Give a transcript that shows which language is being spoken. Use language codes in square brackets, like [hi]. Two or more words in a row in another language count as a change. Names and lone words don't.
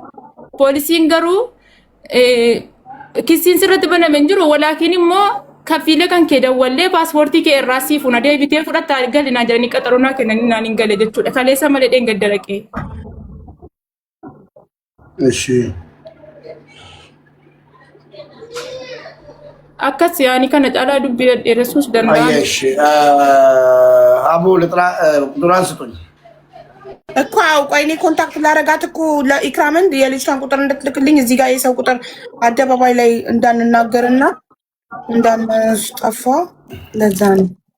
[om] Poolisiin garuu kissiin sirratti baname hin jiru walaakiin immoo kafiila kan kee dawwallee paaspoortii kee irraa sii fuuna deebitee fudhataa galinaa jedhanii qaxaroonaa kennanii naan hin gale jechuudha. Kaleessa malee dheengadda dhaqee. Eshi. Akkas yaani kana caalaa dubbii dheeressuus danda'a. Eshi. [am] አቡ ልጥራ ቁጥሯን ስጡኝ እኮ ቆይ እኔ ኮንታክት ላረጋት እኮ ለኢክራምን የልጅቷን ቁጥር እንድትልክልኝ እዚህ ጋር የሰው ቁጥር አደባባይ ላይ እንዳንናገርና እንዳንጠፋ ለዛ ነው።